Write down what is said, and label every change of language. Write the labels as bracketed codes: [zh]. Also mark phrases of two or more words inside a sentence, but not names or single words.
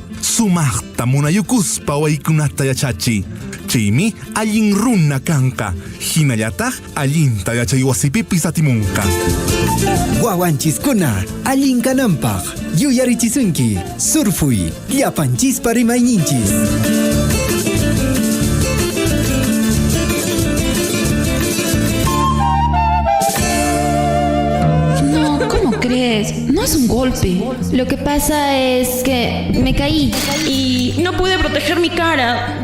[qu] Sumaqta munayukuspa waykunata yachachi. Chaymi allin runa kanqa. Hinallataq allinta yachay wasipipis atimunqa. Wawanchiskuna allinkananpaq yuyarichisunki surfuy llapanchispa rimayninchis. [es] No es un golpe. Lo que pasa es que me caí y no pude proteger mi cara.